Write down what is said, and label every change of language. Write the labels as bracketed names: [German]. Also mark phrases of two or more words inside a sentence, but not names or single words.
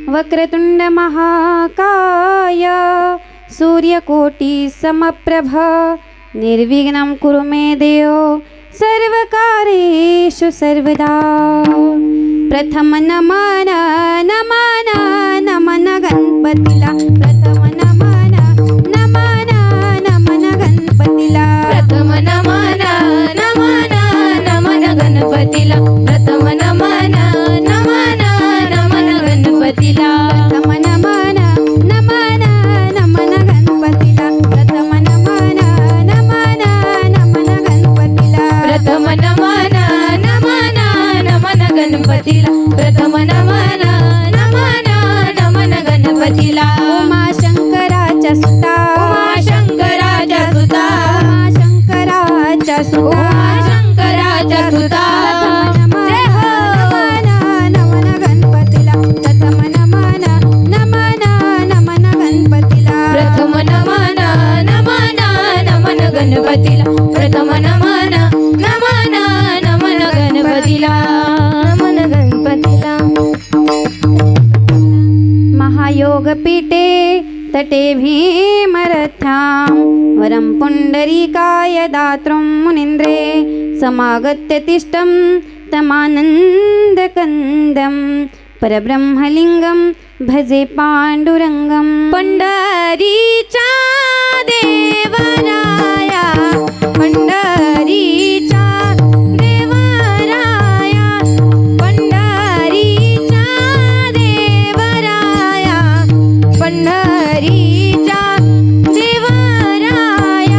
[Sanskrit] वक्रतुंड महाकाय सूर्यकोटी समप्रभ निर्विघ्नं कुरु मे देव सर्वकार्येषु सर्वदा. [Marathi] प्रथम नमन नमन नमन गणपतीला. प्रथम नमन नमन नमन गणपतीला. प्रथम नमन नमन नमन गणपतीला. प्रथम नमन नमन नमन गणपतीला. प्रथम नमन नमन नमन गणपतीला. प्रथम नमन नमन नमन गणपतीला. प्रथम नमन नमन नमन गणपतीला. प्रथम नमन नमन नमन गणपतीला. उमा शंकराच्या सुता. उमा शंकराच्या सुता. उमा शंकराच्या सुता. उमा शंकराच्या सुता. जय हो. नमन गणपतीला. प्रथम नमन नमन नमन गणपतीला. प्रथम नमन नमन नमन गणपतीला. प्रथम नमन नमन नमन गणपतीला. नमन गणपतीला. [Sanskrit] महायोगपीठे तटे भीमरथ्यां वरं पुण्डरीकाय दातृं मुनीन्द्रे समागत्य तिष्ठं तमानन्दकन्दं परब्रह्मलिङ्गं भजे पाण्डुरङ्गं. [Marathi] पंढरीचा देवराया. पंढरीचा देवराया. पंढरीचा देवराया. पंढरीचा देवराया.